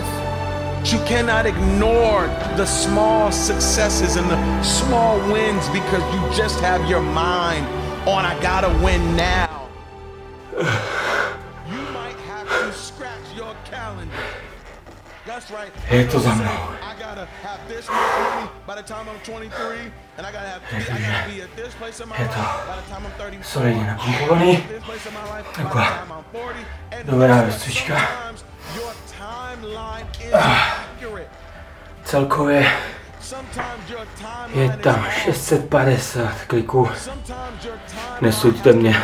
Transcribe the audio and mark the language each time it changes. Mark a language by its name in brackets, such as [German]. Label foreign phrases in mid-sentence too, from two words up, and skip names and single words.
[English] You cannot ignore the small successes and the small wins because you just have your mind on I gotta win now. You might have to scratch your calendar. That's right. [Czech] Je to za mnou. [English] I gotta have this much money by the time I'm 23, and I gotta be at this place in my life by the time I'm 34. [Czech] Solidně napumpovaný. Takhle. Dobrá rozcvička. Celkově je tam 650 kliků. Nesuďte mě.